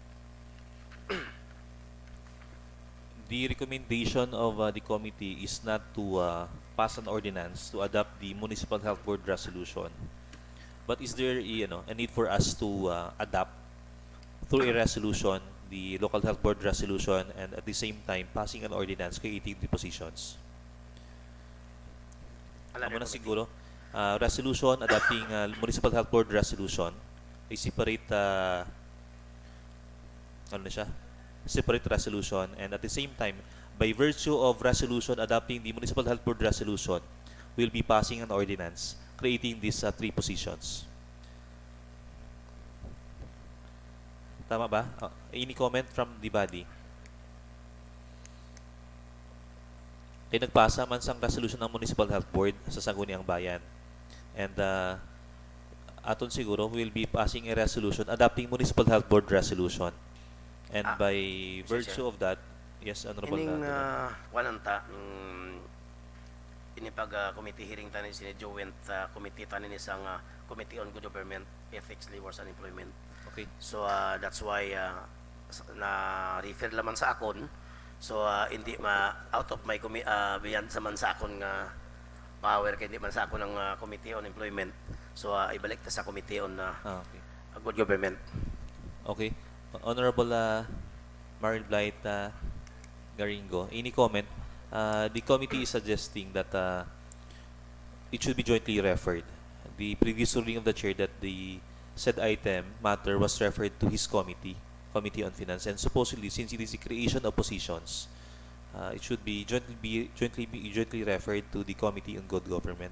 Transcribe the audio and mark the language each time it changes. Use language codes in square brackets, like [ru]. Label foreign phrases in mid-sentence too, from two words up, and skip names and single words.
[en] The recommendation of the committee is not to pass an ordinance to adopt the Municipal Health Board resolution. But is there a need for us to adopt through a resolution the Local Health Board resolution and at the same time passing an ordinance creating the positions? [hil] Amo na siguro, [en] resolution adopting Municipal Health Board resolution, a separate separate resolution, and at the same time, by virtue of resolution adopting the Municipal Health Board resolution, we'll be passing an ordinance creating these three positions. [hil] Tama ba? [en] Any comment from the body? [hil] Kaya nagpasa man sang resolution ng Municipal Health Board sa Sangguniang Bayan. And aton siguro, [en] we'll be passing a resolution adopting Municipal Health Board resolution. And by virtue of that, yes, Honorable [hil] Ining wananta inipag committee hearing tanin si joint committee tanin isang Committee on Good Government, Ethics, Labors and Employment. Okay. So [en] that's why [hil] na refer laman sa akon. So hindi [en] out of my beyond [hil] sa man sa akon nga power kay hindi man sa akon ng Committee on Employment. So ibalik ta sa Committee on Okay. Good Government. Okay. [en] Honorable Maril Blight Garingo, any comment? The committee is suggesting that it should be jointly referred. The previous ruling of the chair that the said item matter was referred to his committee, Committee on Finance, and supposedly since it is the creation of positions, it should be jointly referred to the Committee on Good Government.